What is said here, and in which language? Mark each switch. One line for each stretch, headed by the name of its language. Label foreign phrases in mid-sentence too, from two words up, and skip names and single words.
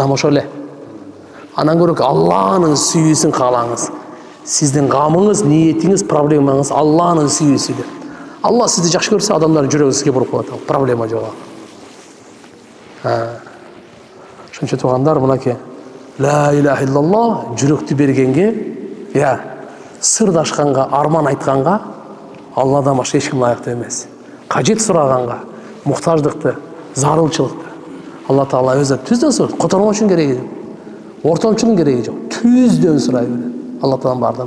Kyrgyz: Болду. Адам ошол эле. Анан көрөк Алланын сүйүүсүн каалаңыз. Сиздин камыңыз, ниетиңиз, проблемаңыз Алланын сүйүүсү деп. Алла сизди жакшы көрсө, адамдардын жүрөгү сизге буруп коет. Проблема жок. Ошончо туугандар, мынакей
Arabic: لا إله إلا الله
Kyrgyz: жүрөктү бергенге, сырдашканга, арман айтканга Алладан башка эч ким лайыктуу эмес. Кажет сураганга, муктаждыкты, зарылчылыкты Алла Таала өзү түздөн сурайт. Которгон үчүн кереги жок. Ортомчунун кереги жок. Түздөн сурай берет. Алла Таалам бардын.